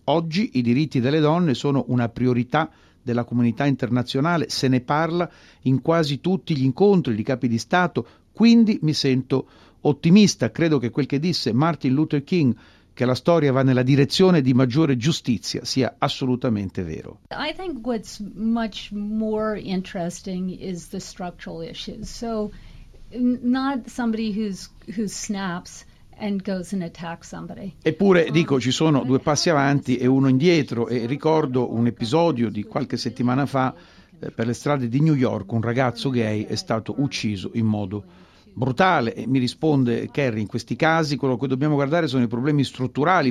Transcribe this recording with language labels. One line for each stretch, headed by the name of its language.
Italian: Oggi i diritti delle donne sono una priorità della comunità internazionale. Se ne parla in quasi tutti gli incontri di capi di Stato. Quindi mi sento ottimista. Credo che quel che disse Martin Luther King, che la storia va nella direzione di maggiore giustizia, sia assolutamente vero.
English: I think what's much more interesting is the structural issues. So not somebody who snaps and goes and attacks somebody.
Italian: Eppure dico, ci sono due passi avanti e uno indietro, e ricordo un episodio di qualche settimana fa per le strade di New York un ragazzo gay è stato ucciso in modo brutale. Mi risponde Kerry, in questi casi quello che dobbiamo guardare sono i problemi strutturali.